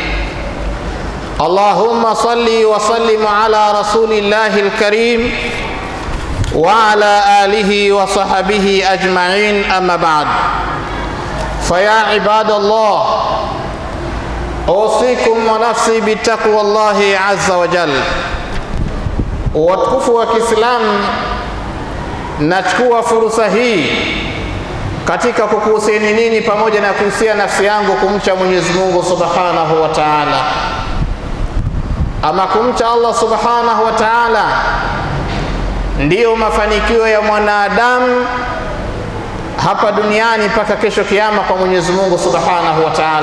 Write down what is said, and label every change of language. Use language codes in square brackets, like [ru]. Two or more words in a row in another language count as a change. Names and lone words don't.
[ar] اللهم صل وسلم على رسول الله الكريم وعلى آله وصحبه أجمعين، أما بعد. فيا عباد الله، أوصيكم ونفسي بتقوى الله عز وجل. [sw] Watukufu wa Kiislamu, nachukua fursa hii katika kukuhusieni nini pamoja na kuhusia nafsi yangu kumcha Mwenyezi Mungu [ar] سبحانه وتعالى. [sw] Ama kumcha Allah [ar] سبحانه وتعالى [sw] ndiyo mafanikio ya mwanadamu hapa duniani mpaka kesho kiyama kwa Mwenyezi Mungu [ar] سبحانه وتعالى.